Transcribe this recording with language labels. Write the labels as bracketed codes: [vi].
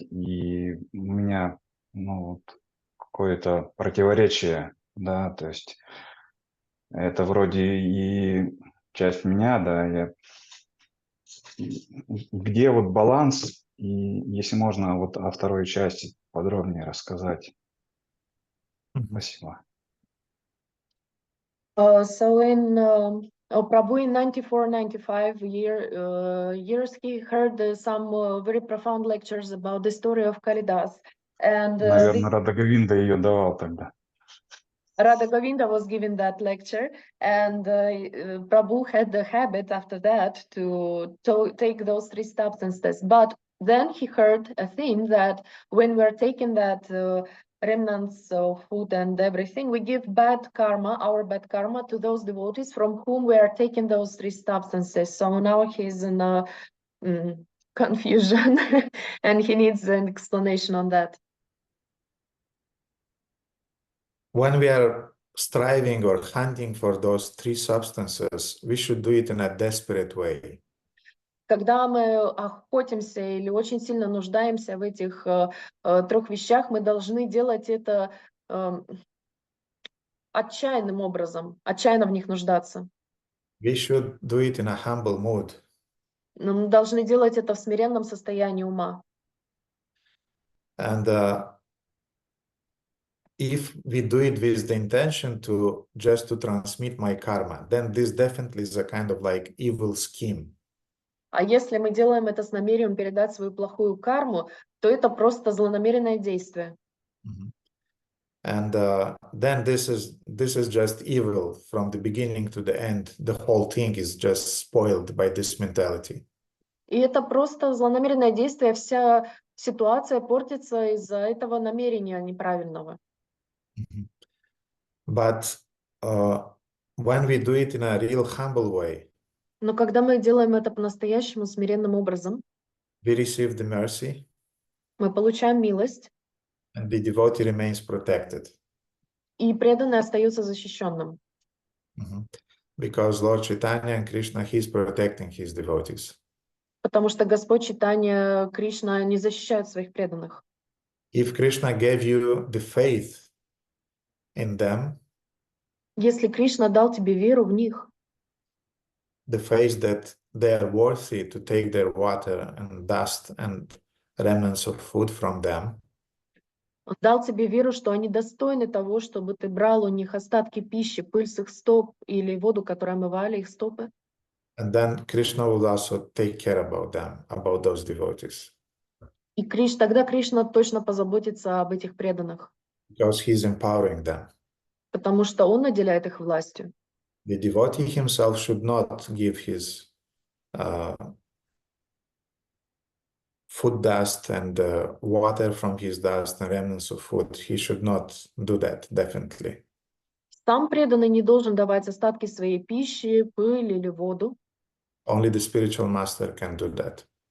[ru] И у меня вот какое-то противоречие, да, то есть это вроде и часть меня, да, где вот баланс, и если можно вот о второй части подробнее рассказать. Спасибо. [en] So in Prabhu in 94-95 years, he heard some very profound lectures about the story of Kalidas. And [ru] Наверное, Рада Говинда ее давал тогда. [en] Radha Govinda was given that lecture, and Prabhu had the habit after that to take those three substances. But then he heard a theme that when we're taking that remnants of food and everything, we give bad karma, our bad karma, to those devotees from whom we are taking those three substances. So now he's in a confusion and he needs an explanation on that. When we are striving or hunting for those three substances, we should do it in a desperate way. [ru] Когда мы охотимся или очень сильно нуждаемся в этих трех вещах, мы должны делать это отчаянным образом, отчаянно в них нуждаться. [en] We should do it in a humble mood. [ru] Но мы должны делать это в смиренном состоянии ума. [en] And if we do it with the intention to just to transmit my karma, then this definitely is a kind of like evil scheme. [ru] А если мы делаем это с намерением передать свою плохую карму, то это просто злонамеренное действие. [en] And then this is just evil from the beginning to the end. The whole thing is just spoiled by this mentality. [ru] И это просто злонамеренное действие, вся ситуация портится из-за этого намерения неправильного. [en] But when we do it in a real humble way, [ru] Но когда мы делаем это по-настоящему смиренным образом, [en] we receive the mercy, [ru] мы получаем милость, [en] and the devotee remains protected. [ru] и преданный остается защищенным. [en] Because Lord Chaitanya and Krishna, He's protecting His devotees. [ru] Потому что Господь Чайтанья, Кришна не защищают своих преданных. [en] If Krishna gave you the faith in them, [ru] Если Кришна дал тебе веру в них, [en] the faith that they are worthy to take their water and dust and remnants of food from them, [ru] Он дал тебе веру, что они достойны того, чтобы ты брал у них остатки пищи, пыль с их стоп или воду, которой омывали их стопы. [en] and then Krishna will also take care about them, about those devotees. [ru] И тогда Кришна точно позаботится об этих преданных, [en] Because He's empowering them. [ru] потому что Он наделяет их властью. [en] The devotee himself should not give his food dust and water from his dust and remnants of food. He should not do that, definitely. [ru] Сам преданный не должен давать остатки своей пищи, пыль или воду. [en] Only the spiritual master can do that.